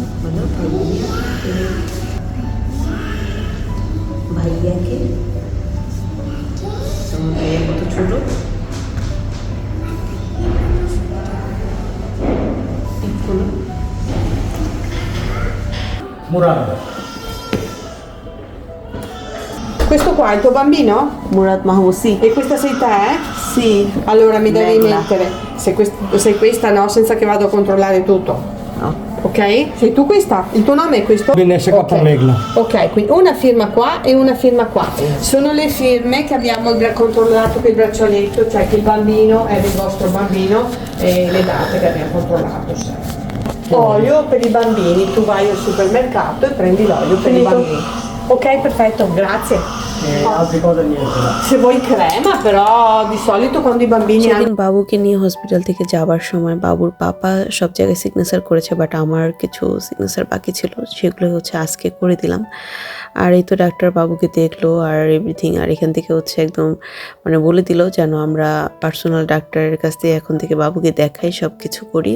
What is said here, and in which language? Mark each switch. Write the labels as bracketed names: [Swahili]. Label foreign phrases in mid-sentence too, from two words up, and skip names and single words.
[Bangla] ভাইয়াকে। ভাইয়া কত ছোট, মুরাদ। [Italian] Questo qua è il tuo bambino? [Bangla] মুরাদ মাহমুদ। সি [Italian] E questa sei te? সি Allora mi devi Bella. mettere, se questa no, senza che vado a controllare tutto. no. Ok? Sei tu questa? Il tuo nome è questo? Benesse Cotta Megla. Ok, quindi una firma qua e una firma qua. Sono le firme che abbiamo controllato per il braccialetto, cioè che il bambino è del vostro bambino e le date che abbiamo controllato. Olio per i bambini, tu vai al supermercato e prendi l'olio per i bambini. Ok, perfetto, grazie. altre cose niente. Se vuoi crema, però di solito quando i bambini hanno [Bangla] সেদিন বাবুকে নিয়ে হসপিটাল থেকে যাবার সময় বাবুর পাপা সব জায়গায় সিগনেচার করেছে, বাট আমার কিছু সিগনেচার বাকি ছিল, সেগুলো হচ্ছে আজকে করে দিলাম। আর এই তো ডাক্তার বাবুকে দেখলো আর এভরিথিং, আর এখান থেকে হচ্ছে একদম মানে বলে দিল যেন আমরা পার্সোনাল ডাক্তারের কাছ থেকে এখন থেকে বাবুকে দেখাই, সব কিছু করি।